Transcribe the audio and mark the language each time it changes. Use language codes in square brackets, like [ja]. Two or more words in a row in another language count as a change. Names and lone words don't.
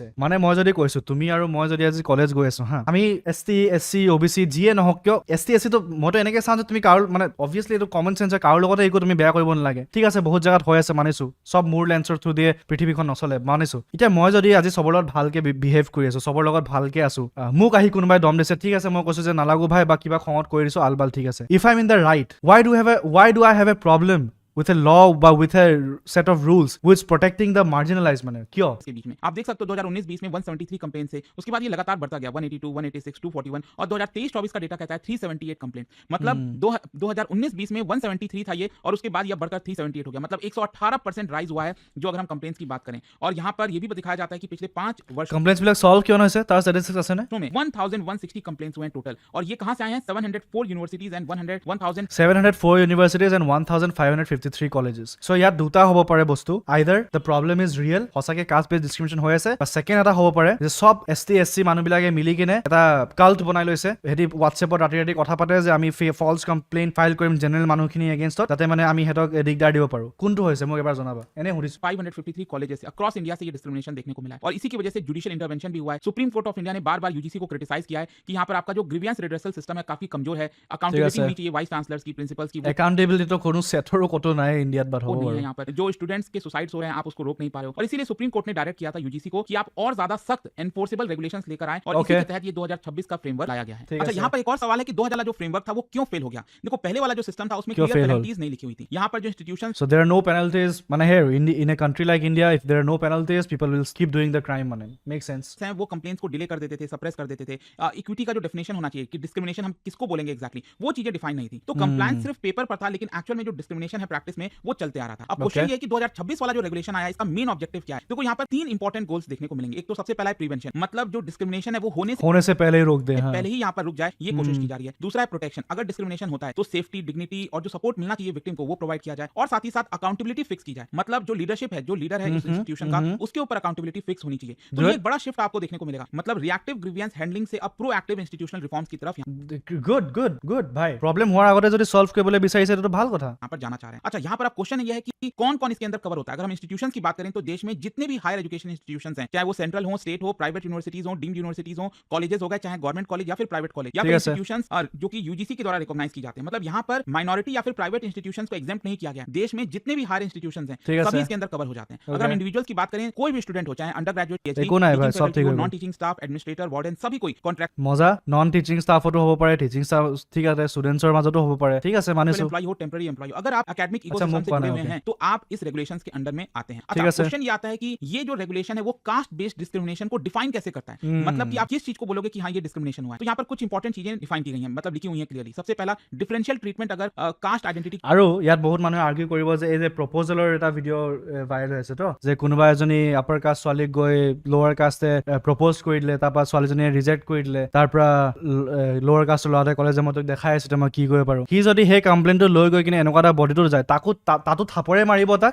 [as] মানে মই যদি কৈছো তুমি আৰু মই যদি আজি কলেজ গৈ আছো হা, আমি ST SC OBC যিয়ে নহওক কিয়, ST SC তো মইতো এনেকে চাওঁ যে তুমি কাৰো মানে অবভিয়াছলি এইটো [en] common sense [as] হয়, কাৰো লগতে একো তুমি বেয়া কৰিব নালাগে, ঠিক আছে বহুত জেগাত হৈ আছে মানিছো, চব মোৰ লেন্সৰ থ্ৰু দিয়ে পৃথিৱীখন নচলে মানিছো। এতিয়া মই যদি আজি চবৰ লগত ভালকে বিহেভ কৰি আছো, চবৰ লগত ভালকে আছো, মোক আহি কোনোবাই দম দিছে, ঠিক আছে মই কৈছো যে নালাগো ভাই বা কিবা খঙত কৰি দিছো আলবাল, ঠিক আছে। [en] If I am in the right, why do I have a problem with a law বা with a set of rules which protecting the marginalized মানে क्यों? [hi] के बीच में आप देख सकते हो 2019-20 में 173 कंप्लेंट से उसके बाद ये लगातार बढ़ता गया 182, 186, 241 और 2023-24 का डेटा कहता है 378 कंप्लेंट। मतलब 2019-20 में 173 था ये और उसके बाद ये बढ़कर 378 हो गया। मतलब 118% राइज हुआ है जो अगर हम कंप्लेंट्स की बात करें। और यहाँ पर ये भी दिखाया जाता है कि पिछले 5 वर्ष [as] Complaints বিলাক solve क्यों নহয় তাৰ statistics আছে নে? [hi] में 1160 कंप्लेंट्स हुए हैं टोटल। और ये कहाँ से आए हैं? 704 [en] universities and 704 universities and 1553 colleges. [as] So ইয়াত দুটা হ'ব পাৰে বস্তু, [en] either the problem is real, [as] সঁচাকে [en] caste based discrimination [as] হৈ আছে, বা ছেকেণ্ড এটা হ'ব পাৰে যে চব ST SC মানুহবিলাকে মিলি কিনে এটা কাল্ট বনাই লৈছে, সিহঁতি হোৱাটছএপত ৰাতি ৰাতি কথা পাতে যে আমি [en] false complaint file [as] কৰিম জেনেৰেল মানুহখিনি এগেইনষ্টত, যাতে মানে আমি সিহঁতক দিগদাৰ দিব পাৰোঁ। কোনটো হৈছে মোক এবাৰ জনাবা, এনে সুধিছোঁ। [hi] 553 कॉलेजेस [en] across India [hi] से ये डिस्क्रिमिनेशन देखने को मिला है और इसी की वजह से जुडिशियल इंटरवेंशन भी हुआ है। सुप्रीम कोर्ट ऑफ इंडिया ने बार बार यूजीसी को क्रिटिसाइज किया है कि यहाँ पर आपका जो [en] grievance redressal system [hi] है काफी कमजोर है, अकाउंटेबिलिटी होनी चाहिए [en] vice chancellors [hi] की, प्रिंसिपल्स की, [as] एकाउंटेबिलिटी तो কোনো सेटरो কতো নাই ইন্ডিয়াত বাট হ'ব [hi] है यहाँ पर जो स्टूडेंट्स के सुसाइड्स हो रहे हैं आप उसको रोक नहीं पा रहे हो। और इसीलिए सुप्रीम कोर्ट ने डायरेक्ट किया था यूजीसी को कि आप और ज्यादा सख्त [en] enforceable regulations [hi] लेकर आए और इसी के तहत ये 2026 का फ्रेमवर्क लाया गया है। अच्छा यहाँ पर एक और सवाल है कि 2000 जो फ्रेमवर्क था वो क्यों फेल हो गया? देखो पहले वाला जो सिस्टम था उसमें [en] clear penalties [hi] नहीं लिखी हुई थी। यहाँ पर जो इंस्टीट्यूशंस [en] So there are no penalties মানে here in a country like India if there are no penalties people will keep doing the crime মানে makes sense [hi] हैं वो कंप्लेंट्स को डिले कर देते थे, सप्रेस कर देते थे। इक्विटी का जो डेफिनेशन होना चाहिए कि डिस्क्रिमिनेशन हम किसको बोलेंगे एग्जैक्टली, वो चीजें डिफाइन नहीं थी। तो कंप्लायंस सिर्फ पेपर पर था लेकिन एक्चुअल में जो डिस्क्रिमिनेशन है प्रैक्टिस में वो चलते आ रहा था। अब क्वेश्चन ये है कि 2026 वाला जो रेगुलेशन आया इसका [en] main objective [hi] क्या है? देखो यहाँ पर 3 [en] important goals [hi] देखने को मिलेंगे। एक तो सबसे पहला है प्रिवेंशन, मतलब जो डिस्क्रिमिनेशन है वो होने से पहले ही रोक दे, हाँ। पहले ही यहाँ पर रुक जाए ये कोशिश की जा रही है। दूसरा है प्रोटेक्शन, अगर डिस्क्रिमिनेशन होता है तो [en] safety, dignity [hi] और जो सपोर्ट मिलना चाहिए विक्टिम को वो प्रोवाइड किया जाए और साथ ही साथ [en] accountability fix [hi] की जाए। मतलब जो लीडरशिप है, जो लीडर है इस इंस्टीट्यूशन का उसके ऊपर [en] accountability fix [hi] होनी चाहिए। तो ये एक बड़ा शिफ्ट आपको देखने को मिलेगा। मतलब [en] reactive grievance handling [hi] से अब [en] proactive institutional reforms [hi] की तरफ [as] गुड भाई प्रॉब्लम होৱাৰ আগতে যদি সলভ কৰিবলৈ বিচাৰিছে তো ভাল কথা। [hi] यहाँ पर जाना चाह रहे हैं। अच्छा यहाँ पर अब क्वेश्चन ये है कि कौन कौन इसके अंदर कवर होता है? अगर हम इंस्टीट्यूशंस की बात करें तो देश में जितने भी [en] higher education institutions [hi] हैं, चाहे वो सेंट्रल हो, स्टेट हो, [en] private universities [hi] हो, [en] deemed universities [hi] हो, कॉलेजेस हो गए, चाहे [en] government college [hi] या फिर [en] private college [hi] या फिर इंस्टीट्यूशंस जो कि यूजीसी के द्वारा रिकॉग्नाइज की जाते हैं। मतलब यहाँ पर माइनॉरिटी या फिर [en] private institutions [hi] को एग्जेम्प्ट नहीं किया गया। देश में जितने भी [en] higher institutions [hi] हैं सभी इसके अंदर कवर हो जाते हैं। अगर हम इंडिविजुअल्स की बात करें, कोई भी स्टूडेंट हो, चाहे [en] under graduate, non teaching staff, administrator, warden, [hi] सभी कोई कॉन्ट्रैक्ट [as] মজা [en] non teaching staff [as] হ'ব পাৰে, [en] teaching staff [as] ঠিক আছে, স্টুডেন্টছৰ মাজতো হ'ব পাৰে, ঠিক আছে মানিছো। [hi] एम्प्लॉय हो, [en] temporary employ, [hi] अगर आप [en] academic ecosystem [hi] से जुड़े हुए हैं तो आप इस रेगुलेशंस के अंडर में आते हैं। अच्छा क्वेश्चन ये आता है कि ये जो रेगुलेशन है वो [en] caste based discrimination [hi] को डिफाइन कैसे करता है? मतलब कि आप किस चीज को बोलोगे कि हाँ ये डिस्क्रिमिनेशन हुआ है? तो यहाँ पर कुछ इंपॉर्टेंट चीजें डिफाइन की गई हैं, मतलब लिखी हुई हैं क्लियरली। सबसे पहला [en] differential treatment [hi] अगर [en] caste identity. [as] আৰু ইয়াত বহুত মানুহে আৰ্গিউ কৰিব যে এই যে প্ৰপ'জেলৰ এটা ভিডিঅ' ভাইৰেল হৈছে তো, যে কোনোবা এজনী [en] upper caste [as] ছোৱালীক গৈ [en] lower caste [as] প্ৰপ'জ কৰি দিলে, তাৰপৰা ছোৱালীজনীয়ে ৰিজেক্ট কৰি দিলে, তাৰপৰা [en] lower caste [as] ল'ৰাটোৱে ক'লে যে মই তোক দেখাই আছো মই কি কৰিব পাৰোঁ। সি যদি সেই কমপ্লেইনটো লৈ গৈ কিনে এনেকুৱা এটা বডিটো যায়, তাতো থাপৰে মাৰিব তাক।